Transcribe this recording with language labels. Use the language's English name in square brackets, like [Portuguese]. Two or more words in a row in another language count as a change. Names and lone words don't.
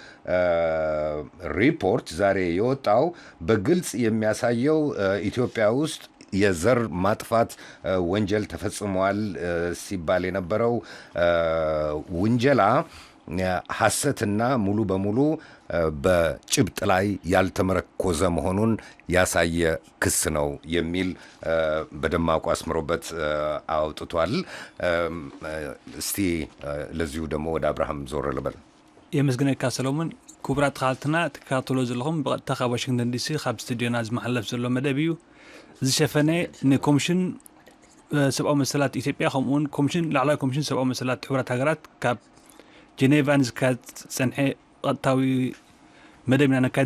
[Amharic] ሪፖርት ዛሬ የወጣው በግልጽ የሚያሳየው ኢትዮጵያ ውስጥ የዘር ማጥፋት ወንጀል ተፈጽሟል ሲባል የነበረው ውንጀላ ሐሰትና ሙሉ በሙሉ በጭብጥ ላይ ያልተመረኮዘ መሆኑን ያሳየ ክስ ነው የሚል በደማቁ አስምሮበት አውጥቷል። እስቲ ለዚሁ ደግሞ ወደ አብርሃም ዞር ልበል። [Tigrinya] የመስገነካ ሰሎሞን ክቡራት ተኻልትና ተካተሎ ዘለኹም በቀጥታ ካብ ዋሽንግተን ዲሲ ካብ ስቱዲዮና ዝመሓለፍ ዘሎ መደብ እዩ ዝሸፈነ ንኮሚሽን ሰብኣዊ መሰላት ኢትዮጵያ ከምኡ'ውን ኮሚሽን ላዕለዋይ ኮሚሽን ሰብኣዊ መሰላት ሕቡራት ሃገራት ካብ ጀኔቫን ዝካየድ ፀንሐ ቀጥታዊ መደብና ነካየድ